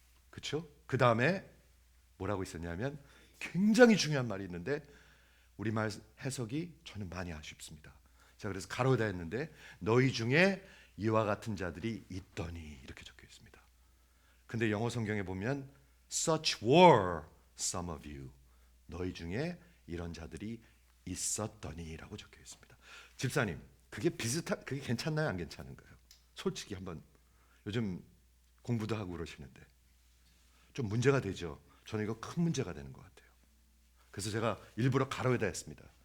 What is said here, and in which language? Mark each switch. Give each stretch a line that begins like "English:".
Korean: 그렇죠? 그 다음에 뭐라고 있었냐면 굉장히 중요한 말이 있는데 우리 말 해석이 저는 많이 아쉽습니다. 자, 그래서 가로다 했는데 너희 중에 이와 같은 자들이 있더니 이렇게 적혀 있습니다. 근데 영어 성경에 보면
English: such were some of you.
Korean: 너희 중에 이런 자들이 있었더니라고 적혀 있습니다. 집사님, 그게 괜찮나요, 안 괜찮은가요? 솔직히 한번 요즘 공부도 하고 그러시는데 좀 문제가 되죠. 저는 이거 큰 문제가 되는 것 같아요. 그래서 제가 일부러 가로에다 했습니다.